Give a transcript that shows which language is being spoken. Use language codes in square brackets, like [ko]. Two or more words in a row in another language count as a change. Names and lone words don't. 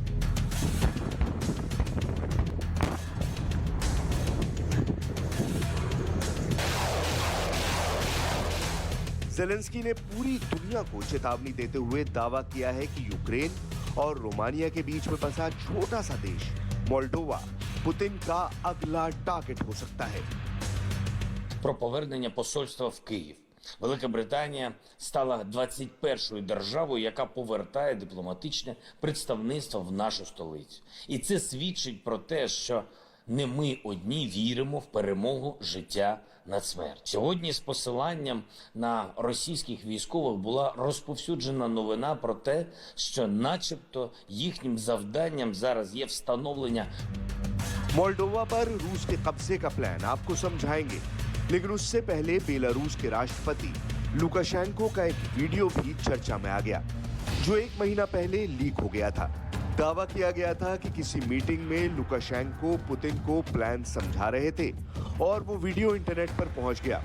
[hi] ज़ेलेंस्की ने पूरी दुनिया को चेतावनी देते हुए दावा किया है कि यूक्रेन और रोमानिया के बीच में बसा छोटा सा देश मोल्डोवा पुतिन का अगला टारगेट हो सकता है। [uk] Про повернення посольства в Київ. Велика Британія стала 21-ю державою, яка повертає дипломатичне представництво в нашу столицю. І це свідчить про те, що не ми одні віримо в перемогу життя на смерть. Сьогодні з посиланням на російських військових була розповсюджена новина про те, що начебто їхнім завданням зараз є встановлення [hi] मोल्डोवा पर रूस के कब्जे का प्लान आपको समझाएंगे, लेकिन उससे पहले बेलारूस के राष्ट्रपति लुकाशेंको का एक वीडियो भी चर्चा में आ गया, जो 1 महीना पहले लीक हो गया था। दावा किया गया था कि किसी मीटिंग में लुकाशेंको पुतिन को प्लान समझा रहे थे और वो वीडियो इंटरनेट पर पहुंच गया।